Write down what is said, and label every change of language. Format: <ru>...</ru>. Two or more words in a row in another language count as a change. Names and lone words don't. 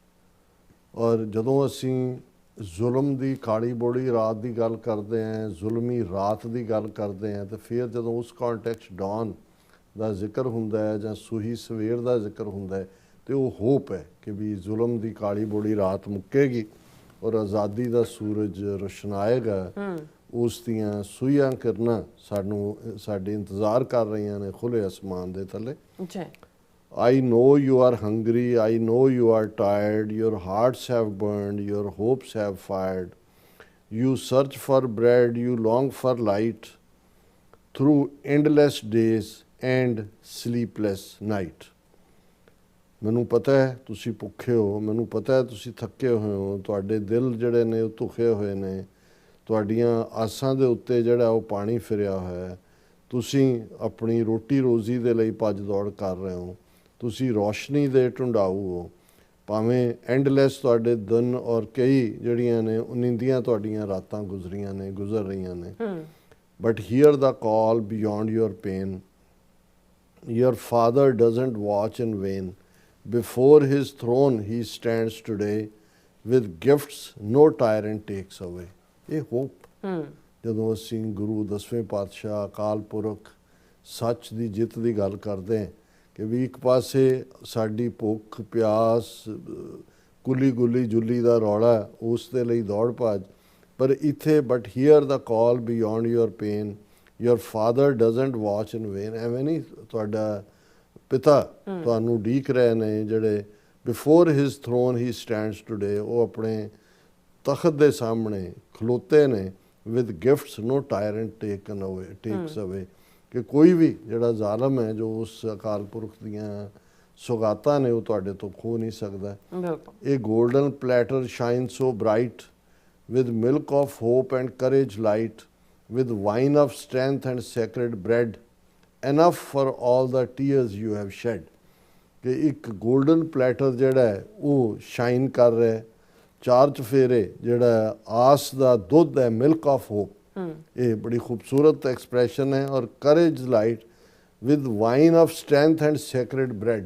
<pa>ਔਰ ਜਦੋਂ ਅਸੀਂ ਜ਼ੁਲਮ ਦੀ ਕਾਲੀ ਬੋੜੀ ਰਾਤ ਦੀ ਗੱਲ ਕਰਦੇ ਹਾਂ, ਜ਼ੁਲਮੀ ਰਾਤ ਦੀ ਗੱਲ ਕਰਦੇ ਹਾਂ, ਤੇ ਫਿਰ ਜਦੋਂ ਉਸ</pa> <en>context dawn</en> <pa>ਦਾ ਜ਼ਿਕਰ ਹੁੰਦਾ ਹੈ ਜਾਂ ਸੂਹੀ ਸਵੇਰ ਦਾ ਜ਼ਿਕਰ ਹੁੰਦਾ ਹੈ, ਤੇ ਉਹ ਹੋਪ ਹੈ ਕਿ ਵੀ ਜ਼ੁਲਮ ਦੀ ਕਾਲੀ ਬੋੜੀ ਰਾਤ ਮੁੱਕੇਗੀ ਔਰ ਆਜ਼ਾਦੀ ਦਾ ਸੂਰਜ ਰੋਸ਼ਨਾਏਗਾ। ਉਸ ਦੀਆਂ ਸੂਈਆਂ ਕਿਰਨਾਂ ਸਾਡੇ ਇੰਤਜ਼ਾਰ ਕਰ ਰਹੀਆਂ ਨੇ ਖੁੱਲੇ ਅਸਮਾਨ ਦੇ ਥੱਲੇ।</pa> <en>I know you are hungry, I know you are tired, your hearts have burned, your hopes have fired. You search for bread, you long for light, through endless days and sleepless night.</en> <pa>ਮੈਨੂੰ ਪਤਾ ਹੈ ਤੁਸੀਂ ਭੁੱਖੇ ਹੋ, ਮੈਨੂੰ ਪਤਾ ਹੈ ਤੁਸੀਂ ਥੱਕੇ ਹੋਏ ਹੋ, ਤੁਹਾਡੇ ਦਿਲ ਜਿਹੜੇ ਨੇ ਉਹ ਧੁਖੇ ਹੋਏ ਨੇ, ਤੁਹਾਡੀਆਂ ਆਸਾਂ ਦੇ ਉੱਤੇ ਜਿਹੜਾ ਉਹ ਪਾਣੀ ਫਿਰਿਆ ਹੋਇਆ ਹੈ, ਤੁਸੀਂ ਆਪਣੀ ਰੋਟੀ ਰੋਜ਼ੀ ਦੇ ਲਈ ਭੱਜ ਦੌੜ ਕਰ ਰਹੇ ਹੋ, ਤੁਸੀਂ ਰੋਸ਼ਨੀ ਦੇ ਢੁੰਡਾਊ ਹੋ, ਭਾਵੇਂ ਐਂਡਲੈਸ ਤੁਹਾਡੇ ਦਿਨ ਔਰ ਕਈ ਜਿਹੜੀਆਂ ਨੇ ਉਨਿੰਦੀਆਂ ਤੁਹਾਡੀਆਂ ਰਾਤਾਂ ਗੁਜ਼ਰ ਰਹੀਆਂ ਨੇ,</pa> <en>but hear the call beyond your pain. Your father doesn't watch in vain. Before his throne he stands today, with gifts no tyrant takes away.</en> <pa>ਇਹ ਹੋਪ ਜਦੋਂ ਅਸੀਂ ਗੁਰੂ 10ਵੇਂ ਪਾਤਸ਼ਾਹ ਅਕਾਲ ਪੁਰਖ ਸੱਚ ਦੀ ਜਿੱਤ ਦੀ ਗੱਲ ਕਰਦੇ ਹਾਂ ਕਿ ਵੀ ਇੱਕ ਪਾਸੇ ਸਾਡੀ ਭੁੱਖ ਪਿਆਸ ਕੁੱਲੀ ਗੁੱਲੀ ਜੁੱਲੀ ਦਾ ਰੌਲਾ, ਉਸ ਦੇ ਲਈ ਦੌੜ ਭੱਜ, ਪਰ ਇੱਥੇ</pa> <en>but hear the call beyond your pain, your father doesn't watch in vain.</en> <pa>ਐਵੇਂ ਨਹੀਂ, ਤੁਹਾਡਾ ਪਿਤਾ ਤੁਹਾਨੂੰ ਉਡੀਕ ਰਹੇ ਨੇ, ਜਿਹੜੇ</pa> <en>before his throne he stands today,</en> <pa>ਉਹ ਆਪਣੇ ਤਖਤ ਦੇ ਸਾਹਮਣੇ ਖਲੋਤੇ ਨੇ,</pa> <en>with gifts no tyrant takes away,</en> <pa>ਕਿ ਕੋਈ ਵੀ ਜਿਹੜਾ ਜ਼ਾਲਮ ਹੈ ਜੋ ਉਸ ਅਕਾਲ ਪੁਰਖ ਦੀਆਂ ਸੁਗਾਤਾਂ ਨੇ ਉਹ ਤੁਹਾਡੇ ਤੋਂ ਖੋਹ ਨਹੀਂ ਸਕਦਾ।</pa> <en>ਇਹ golden platter shine so bright, with milk of hope and courage light, with wine of strength and sacred bread, enough for all the tears you have shed।</en> <pa>ਕਿ ਇੱਕ</pa> <en>golden platter</en> <pa>ਜਿਹੜਾ ਹੈ ਉਹ ਸ਼ਾਈਨ ਕਰ ਰਿਹਾ ਹੈ, ਚਾਰ ਚਫੇਰੇ ਜਿਹੜਾ ਆਸ ਦਾ ਦੁੱਧ ਹੈ,</pa> <en>milk of hope.</en> <pa>ਇਹ ਬੜੀ ਖੂਬਸੂਰਤ ਐਕਸਪ੍ਰੈਸ਼ਨ ਹੈ।</pa> <en>ਔਰ courage light with wine of strength and sacred bread.</en>